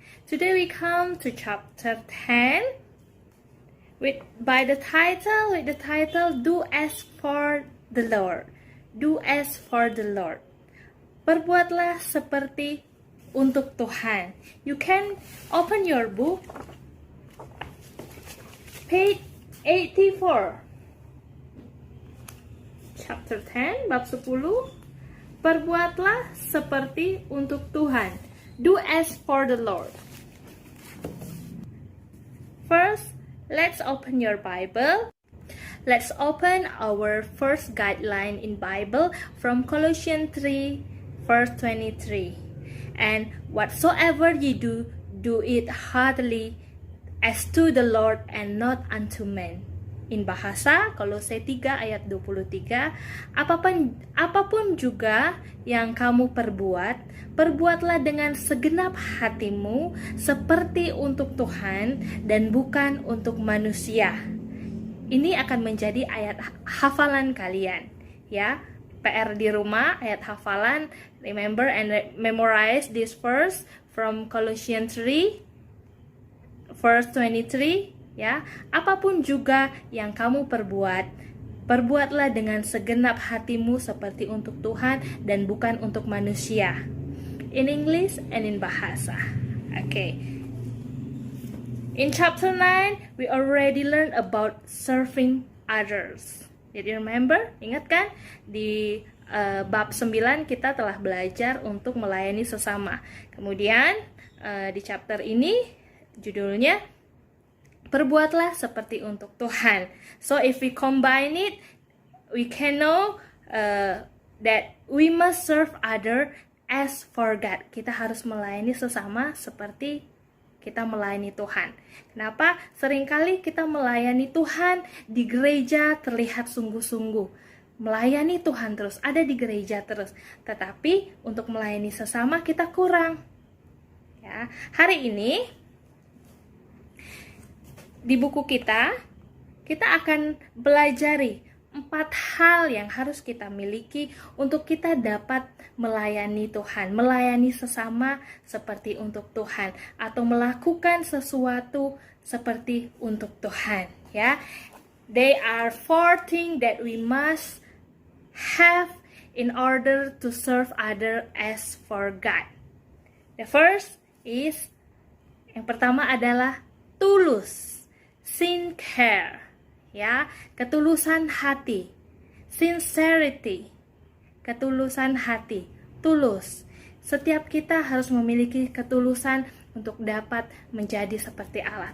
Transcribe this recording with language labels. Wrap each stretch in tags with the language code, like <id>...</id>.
<en>Today we come to chapter 10 with the title Do as for the Lord. Do as for the Lord.</en> <id>Perbuatlah seperti untuk Tuhan.</id> <en>You can open your book page 84. Chapter 10, bab 10.</en> <id>Perbuatlah seperti untuk Tuhan.</id> <en>Do as for the Lord. First, let's open your Bible. Let's open our first guideline in Bible from Colossians 3, verse 23. And whatsoever ye do, do it heartily as to the Lord and not unto men.</en> <id>In bahasa Kolose 3 ayat 23, apapun juga yang kamu perbuat, perbuatlah dengan segenap hatimu seperti untuk Tuhan dan bukan untuk manusia. Ini akan menjadi ayat hafalan kalian, ya. PR di rumah, ayat hafalan.</id> <en>Remember and memorize this verse from Colossians 3 verse 23.</en> <id>Ya, apapun juga yang kamu perbuat, perbuatlah dengan segenap hatimu seperti untuk Tuhan dan bukan untuk manusia.</id> <en>In English and in bahasa. Okay. In chapter 9, we already learned about serving others.</en> <id>Jadi remember, ingat kan? Di bab 9 kita telah belajar untuk melayani sesama. Kemudian di chapter ini judulnya perbuatlah seperti untuk Tuhan.</id> <en>So if we combine it, we can know that we must serve other as for God.</en> <id>Kita harus melayani sesama seperti kita melayani Tuhan. Kenapa? Seringkali kita melayani Tuhan di gereja terlihat sungguh-sungguh. Melayani Tuhan terus, ada di gereja terus. Tetapi untuk melayani sesama kita kurang. Ya, hari ini di buku kita akan belajari 4 hal yang harus kita miliki untuk kita dapat melayani Tuhan, melayani sesama seperti untuk Tuhan, atau melakukan sesuatu seperti untuk Tuhan.</id> <en>Ya, they are 4 things that we must have in order to serve other as for God. The first is,</en> <id>yang pertama adalah tulus. Sincere, ya, ketulusan hati. Sincerity, ketulusan hati, tulus. Setiap kita harus memiliki ketulusan untuk dapat menjadi seperti Allah.</id>